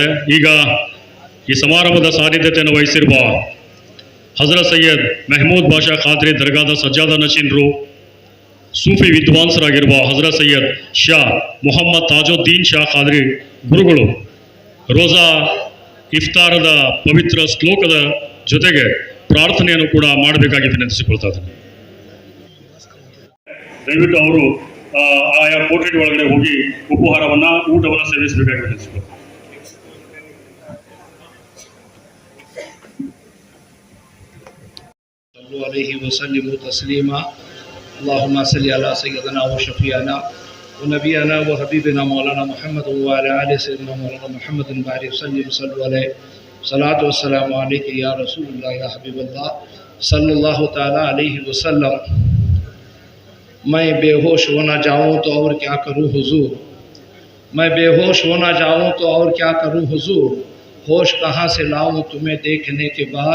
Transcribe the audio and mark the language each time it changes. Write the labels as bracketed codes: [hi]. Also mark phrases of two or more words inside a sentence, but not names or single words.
[kn] ಈಗ ಈ ಸಮಾರಂಭದ ಸಾನ್ನಿಧ್ಯತೆಯನ್ನು ವಹಿಸಿರುವ ಹಜರತ್ ಸೈಯದ್ ಮೆಹಮೂದ್ ಬಾಷಾ ಖಾದ್ರಿ ದರ್ಗಾದ ಸಜ್ಜಾದ ನಶೀನ್ರು, ಸೂಫಿ ವಿದ್ವಾಂಸರಾಗಿರುವ ಹಜರತ್ ಸೈಯದ್ ಶಾ ಮೊಹಮ್ಮದ್ ತಾಜುದ್ದೀನ್ ಶಾ ಖಾದ್ರಿ ಗುರುಗಳು ರೋಜಾ ಇಫ್ತಾರದ ಪವಿತ್ರ ಶ್ಲೋಕದ ಜೊತೆಗೆ ಪ್ರಾರ್ಥನೆಯನ್ನು ಕೂಡ ಮಾಡಬೇಕಾಗಿ ವಿನಂತಿಸಿಕೊಳ್ತಾ ಇದ್ದಾರೆ. ದಯವಿಟ್ಟು ಅವರು ಆಯಾ ಕೋಟೆಡ್ ಒಳಗಡೆ ಹೋಗಿ ಊಟವನ್ನು ಸೇವಿಸಬೇಕಾಗಿ ವಿನಂತಿಸಿಕೊಳ್ತಾರೆ. [ar] صلوا علیہ وسلموا تسلیما اللہم صلی علی سیدنا و شفیعنا و نبینا و حبیبنا مولانا محمد و علی آل سیدنا مولانا محمد بارک وسلم صلوا علیہ صلاۃ والسلام علیک یا رسول اللہ یا حبیب اللہ صلی اللہ تعالی علیہ وسلم۔ [ur] میں بے ہوش ہونا جاؤں تو اور کیا کروں حضور، میں بے ہوش ہونا جاؤں تو اور کیا کروں حضور، ہوش کہاں سے لاؤں تمہیں دیکھنے کے بعد۔